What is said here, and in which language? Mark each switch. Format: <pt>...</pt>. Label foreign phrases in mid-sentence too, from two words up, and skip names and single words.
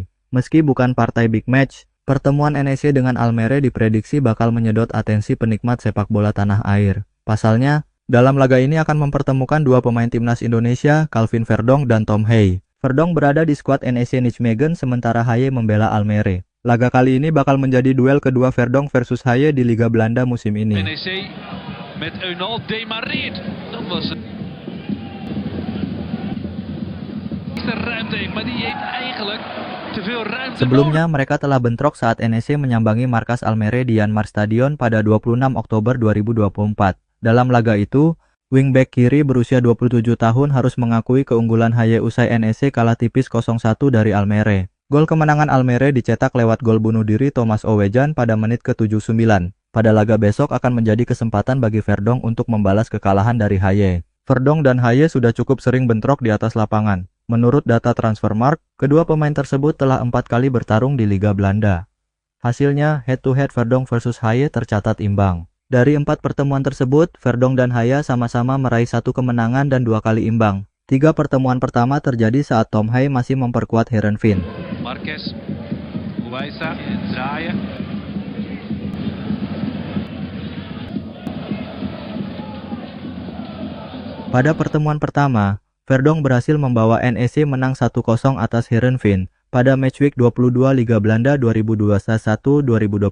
<id>Meski bukan partai</id> <en>big match,</en> <id>pertemuan NEC dengan Almere diprediksi bakal menyedot atensi penikmat sepak bola tanah air. Pasalnya, dalam laga ini akan mempertemukan dua pemain timnas Indonesia, Calvin Verdonk dan Tom Haye. Verdonk berada di skuad NEC Nijmegen sementara Haye membela Almere. Laga kali ini bakal menjadi duel kedua Verdonk versus Haye di Liga Belanda musim ini.</id> <nl>NEC met Eunal demareert. Dat was ruimte, maar die heeft eigenlijk te veel ruimte.</nl> <id>Sebelumnya, mereka telah bentrok saat NEC menyambangi markas Almere di Yanmar Stadion pada 26 Oktober 2024. Dalam laga itu, wingback kiri berusia 27 tahun harus mengakui keunggulan Haye usai NEC kalah tipis 0-1 dari Almere. Gol kemenangan Almere dicetak lewat gol bunuh diri Thomas Owejan pada menit ke-79. Pada laga besok akan menjadi kesempatan bagi Verdonk untuk membalas kekalahan dari Haye. Verdonk dan Haye sudah cukup sering bentrok di atas lapangan. Menurut data Transfermarkt, kedua pemain tersebut telah 4 kali bertarung di Liga Belanda. Hasilnya, head-to-head Verdonk versus Haye tercatat imbang. Dari 4 pertemuan tersebut, Verdonk dan Haye sama-sama meraih 1 kemenangan dan 2 kali imbang. 3 pertemuan pertama terjadi saat Tom Haye masih memperkuat Heerenveen.</id> <nl>Marquez, Uwaisa, draaien.</nl> <id>Pada pertemuan pertama, Verdonk berhasil membawa NEC menang 1-0 atas Heerenveen pada matchweek 22 Liga Belanda 2021-2022.</id>